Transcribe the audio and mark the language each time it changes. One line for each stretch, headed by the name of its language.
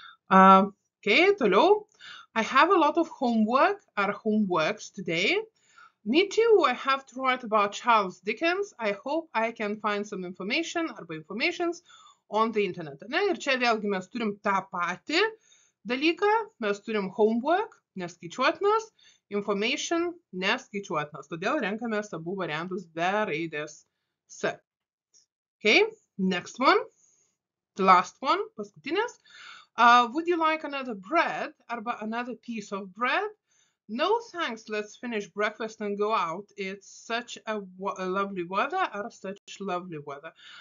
Lithuanian: Okay, toliau.
English: I have a lot of homework or homeworks today. Me too, I have to write about Charles Dickens. I hope I can find some information
Lithuanian: arba
English: informations on the internet.
Lithuanian: Ne? Ir čia vėlgi mes turim tą patį dalyką. Mes turim homework, neskaičiuotinas, information, neskaičiuotinas. Todėl renkamės abu variantus be raidės S.
English: Okay, next one. The last one,
Lithuanian: paskutinis.
English: Would you like another bread
Lithuanian: arba
English: another piece of bread? No thanks, let's finish breakfast and go out. It's such a lovely weather or such lovely weather.